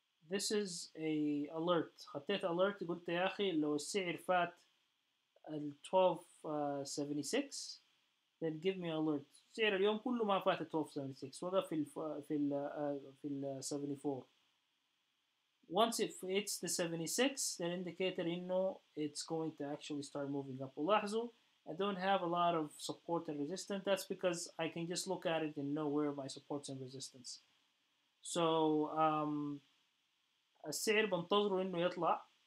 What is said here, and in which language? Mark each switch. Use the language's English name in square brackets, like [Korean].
[English] This is a alert. [Arabic] خطيت alert قلت يا أخي لو السعر فات ال 12.76 [English] then give me alert. [Arabic] سعر اليوم كله ما فات 12.76 وقف في ال 74. [English] Once it hits the 76 that indicator [Arabic] إنه [English] it's going to actually start moving up. [Arabic] ولاحظوا [English] I don't have a lot of support and resistance. That's because I can just look at it and know where my supports and resistance. So [Arabic] السعر بنتظره إنه يطلع.